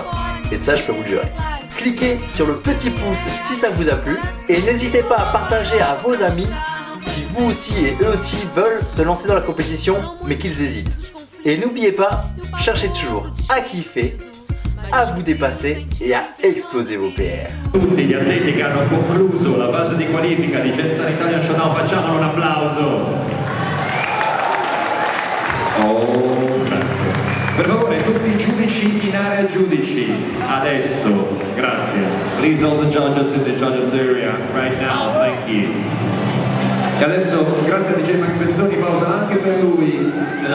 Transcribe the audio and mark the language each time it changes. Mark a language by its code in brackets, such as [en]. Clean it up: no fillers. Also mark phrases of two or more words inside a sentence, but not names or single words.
[fr] Et ça, je peux vous le jurer. Cliquez sur le petit pouce si ça vous a plu et n'hésitez pas à partager à vos amis si vous aussi et eux aussi veulent se lancer dans la compétition mais qu'ils hésitent. Et n'oubliez pas, cherchez toujours à kiffer, à vous dépasser et à exploser vos PR. [it] Tutti gli atleti che hanno concluso la fase di qualifica di Gensano Italian Showdown, facciamolo un applauso. Oh, grazie. Per favore, tutti i giudici in area giudici, adesso, grazie. [en] Please all the judges in the judges area, right now, thank you. [it] E adesso, grazie a DJ Max Bezzoni, pausa anche per lui.